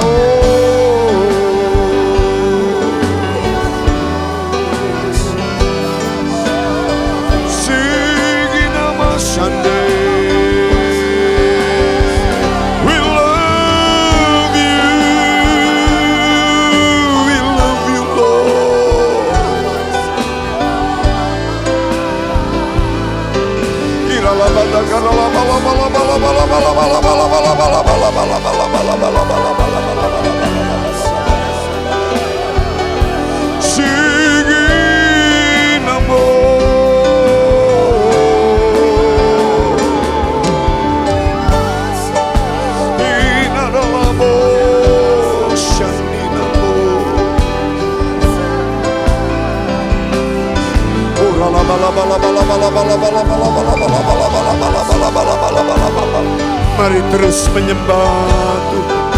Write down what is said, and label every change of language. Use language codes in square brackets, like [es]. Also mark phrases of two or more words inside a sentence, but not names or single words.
[en] Sigi nama Syande. We love you Lord. Kirala bala karala bala bala bala bala bala bala bala bala bala bala bala bala bala bala bala bala. Sigi namo inaralamo shani namo urala bala bala bala bala bala bala bala bala bala. [id] Mari terus menyembah Tuhan.